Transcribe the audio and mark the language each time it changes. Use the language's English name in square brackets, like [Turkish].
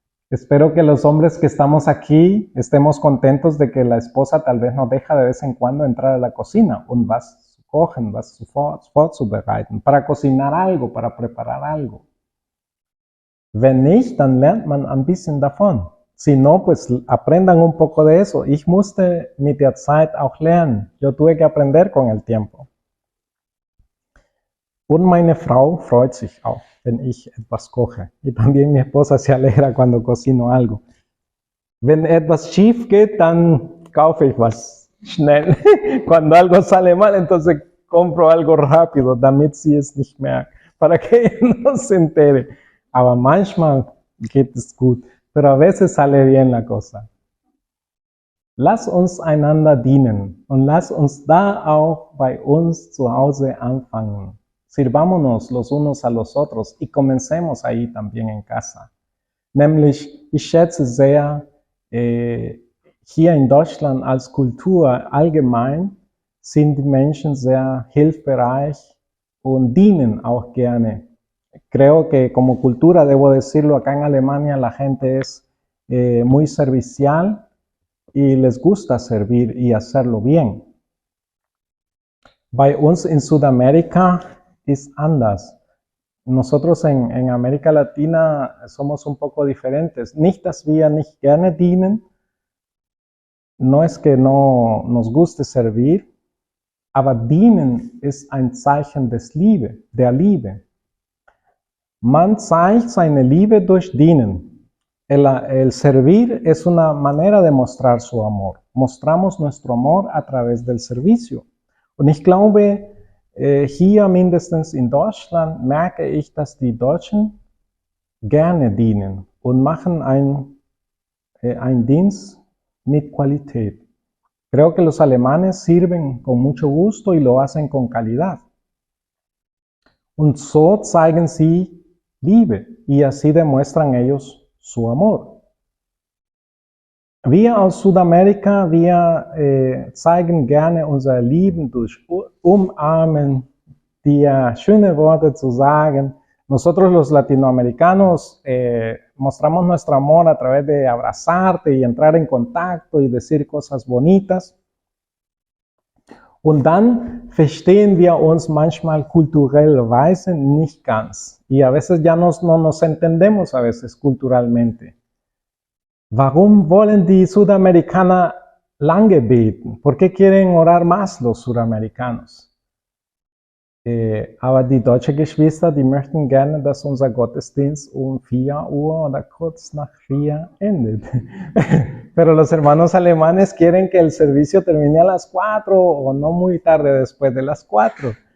[Spanish] Espero que los hombres que estamos aquí estemos contentos de que la esposa tal vez nos deja de vez en cuando entrar a la cocina [German] und was zu kochen, was vorzubereiten, [Spanish] para cocinar algo, para preparar algo. [German] Wenn nicht, dann lernt man ein bisschen davon. [Spanish] Si no, pues aprendan un poco de eso. [German] Ich musste mit der Zeit auch lernen. [Spanish] Yo tuve que aprender con el tiempo. [German] Und meine Frau freut sich auch, wenn ich etwas koche. [Spanish] Y también mi esposa se alegra cuando cocino algo. [German] Wenn etwas schief geht, dann kaufe ich was schnell. [Spanish] Cuando algo sale mal, entonces compro algo rápido, [German] damit sie es nicht merkt, [Spanish] para que ella no se entere. [German] Aber manchmal geht es gut, [Spanish] pero a veces sale bien la cosa. [German] Lass uns einander dienen und lass uns da auch bei uns zu Hause anfangen. [Spanish] Sirvámonos los unos a los otros y comencemos ahí también en casa. [German] Nämlich, ich schätze sehr, hier in Deutschland als Kultur allgemein sind die Menschen sehr hilfsbereit und dienen auch gerne. [Spanish] Creo que como cultura, debo decirlo, acá en Alemania la gente es muy servicial y les gusta servir y hacerlo bien. [German] Bei uns in Sudamérica ist anders. [Spanish] Nosotros en América Latina somos un poco diferentes. [German] Nicht, dass wir nicht gerne dienen, [Spanish] no es que no nos guste servir, [German] aber dienen ist ein Zeichen der Liebe. Man zeigt seine Liebe durch Dienen. [Spanish] El servir es una manera de mostrar su amor. Mostramos nuestro amor a través del servicio. [German] Und ich glaube, hier mindestens in Deutschland merke ich, dass die Deutschen gerne dienen und machen einen Dienst mit Qualität. [Spanish] Creo que los alemanes sirven con mucho gusto y lo hacen con calidad. [German] Und so zeigen sie Liebe [Spanish] y así demuestran ellos su amor. [German] Wir aus Südamerika, wir zeigen gerne unser Lieben durch Umarmen, dir schöne Worte zu sagen. [Spanish] Nosotros los latinoamericanos mostramos nuestro amor a través de abrazarte y entrar en contacto y decir cosas bonitas. [German] Und dann verstehen wir uns manchmal kulturellweise nicht ganz. [Spanish] Y a veces ya no nos entendemos a veces culturalmente. [German] Warum wollen die Südamerikaner lange beten? [Spanish] ¿Por qué quieren orar más los Sudamericanos? [German] Aber die deutschen Geschwister, die möchten gerne, dass unser Gottesdienst um 4 Uhr oder kurz nach 4 endet. [Spanish] Pero los hermanos alemanes quieren que el servicio termine a las 4 o no muy tarde después de las 4.